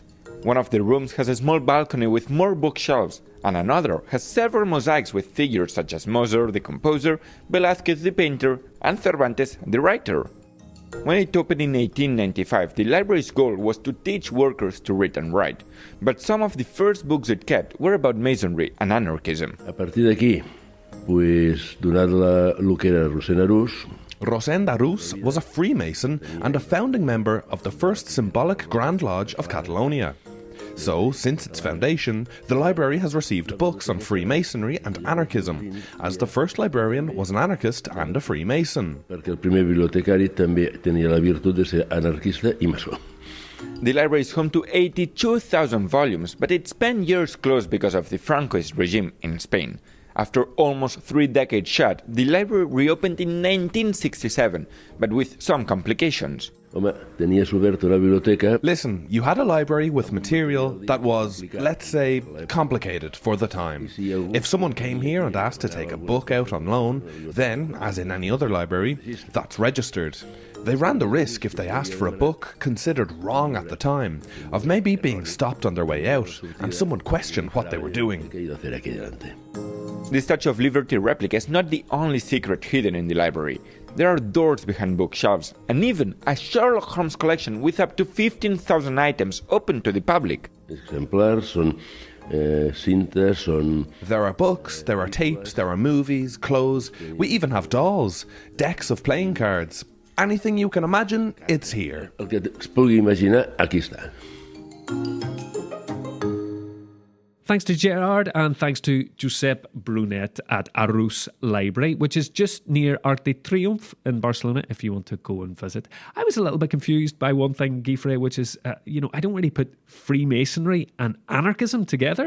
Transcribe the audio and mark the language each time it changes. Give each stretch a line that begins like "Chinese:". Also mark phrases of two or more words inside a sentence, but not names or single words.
English: One of the rooms has a small balcony with more bookshelves, and another has several mosaics with figures such as Mozart the composer, Velázquez the painter, and Cervantes the writer. When it opened in 1895, the library's goal was to teach workers to read and write, but some of the first books it kept were about masonry and anarchism.
Catalan: A partir d'aquí, pues, donat el que era Rosend Arús,
English: Rosend Arús was a Freemason and a founding member of the first symbolic Grand Lodge of Catalonia. So, since its foundation, the library has received books on Freemasonry and anarchism, as the first librarian was an anarchist and a Freemason.
Catalan: perquè el primer bibliotecari també tenia la virtut de ser anarquista i maçó.
English: The library is home to 82,000 volumes, but it spent years closed because of the Francoist regime in Spain. After almost 3 decades shut, the library reopened in 1967, but with some complications.
Catalan: Home, tenies oberta una biblioteca.
English: Listen, you had a library with material that was, let's say, complicated for the time. If someone came here and asked to take a book out on loan, then, as in any other library, that's registered. They ran the risk, if they asked for a book considered wrong at the time, of maybe being stopped on their way out and someone questioned what they were doing.
Spanish: ¿Qué iba a hacer aquí delante?
English: The Statue of Liberty replica is not the only secret hidden in the library. There are doors behind bookshelves, and even a Sherlock Holmes collection with up to 15,000 items open to the public.
Catalan: Exemplars, són cintes, són...
English: There are books, there are tapes, there are movies, clothes. We even have dolls, decks of playing cards. Anything you can imagine, it's here.
Catalan: El que es pugui imaginar, aquí està.
English: Thanks to Gerard and thanks to Josep Brunet at Arús Library, which is just near Arc de Triomphe in Barcelona if you want to go and visit. I was a little bit confused by one thing, Guifrey, which is, I don't really put Freemasonry and anarchism together.